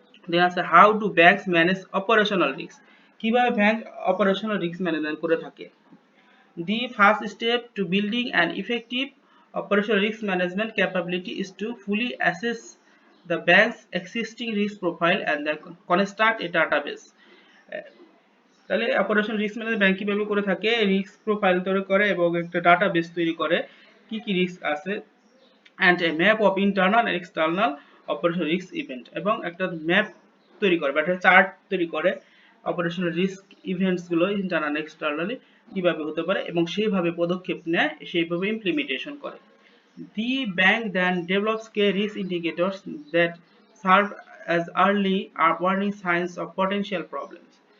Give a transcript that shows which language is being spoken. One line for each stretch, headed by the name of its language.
Bangla: দেন আছে
English: How do banks manage operational risk.
Bangla: কিভাবে bank operational risk management করে থাকে।
English: The first step to building an effective operational risk management capability is to fully assess the bank's existing risk profile and then construct a database.
Bangla: তাহলে operation risk management bank কিভাবে করে থাকে, risk profile তৈরি করে এবং একটা database তৈরি করে কি কি রিস্ক আছে,
English: and a map of internal and external operational risk event,
Bangla: এবং একটা ম্যাপ তৈরি করে বা একটা চার্ট তৈরি করে অপারেশনাল রিস্ক ইভেন্টস গুলো ইন্টারনাল এক্সটার্নালি কিভাবে হতে পারে এবং সেইভাবে পদক্ষেপ নেয়, সেইভাবে ইমপ্লিমেন্টেশন করে।
English: The bank then develops key risk indicators that serve as early warning signs of potential problems.